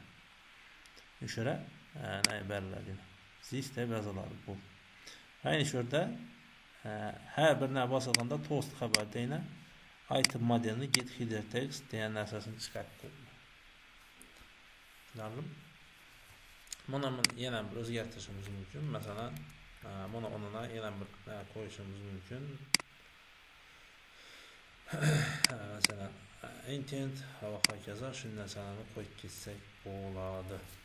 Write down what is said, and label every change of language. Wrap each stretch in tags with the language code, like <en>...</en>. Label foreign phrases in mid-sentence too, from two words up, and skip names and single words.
<uz>Shura beriladi. This deb yoziladi bu. Ayni shurda har bir narsa bosilganda toast xabarda yana</uz> <en>item modelni get header text</en> <uz>degan narsasini chiqarib tushunarlimi? Mana yana bir o'zgartirishimiz mumkin. Masalan, mana o'rniga yana bir qo'yishimiz mumkin. Masalan, intent va hokazo shu narsalarni qo'yib ketsak bo'ladi.</uz>